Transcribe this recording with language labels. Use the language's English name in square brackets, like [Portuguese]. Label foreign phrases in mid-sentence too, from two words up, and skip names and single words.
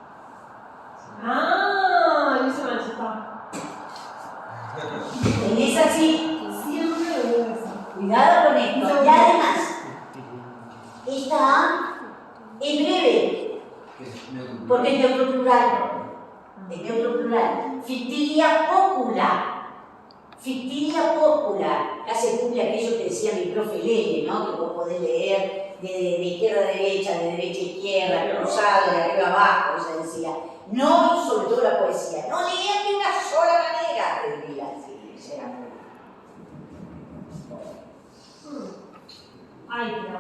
[Spanish] Yo se me asustaba. Tenés así. Siempre lo digo eso. Cuidado con esto. Y además, esta A es breve, porque es neutro plural. Es neutro plural. [Latin] Fictilia popula. Fictilia popula. [Spanish] Hace cumple aquello que decía mi profe Lele, ¿no? Que vos podés leer de izquierda a derecha, de derecha a izquierda, cruzado, de arriba a abajo, ella decía. No, y sobre todo la poesía. No leían de una sola manera, te diría. Sí, era muy. Ay, pero.